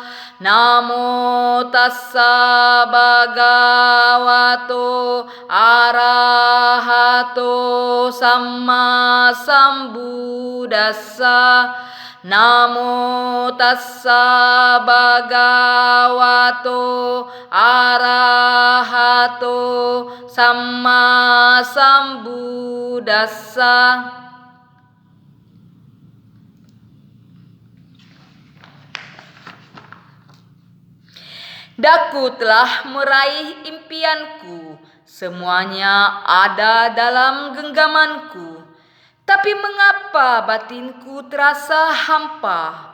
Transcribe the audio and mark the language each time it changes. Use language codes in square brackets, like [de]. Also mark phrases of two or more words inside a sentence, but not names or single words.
[pi] Namo tassa bhagavato arahato samma sambuddhassa. Namo tassa bhagavato arahato samma sambuddhassa. [id] Daku telah meraih impianku, semuanya ada dalam genggamanku. Tapi mengapa batinku terasa hampa?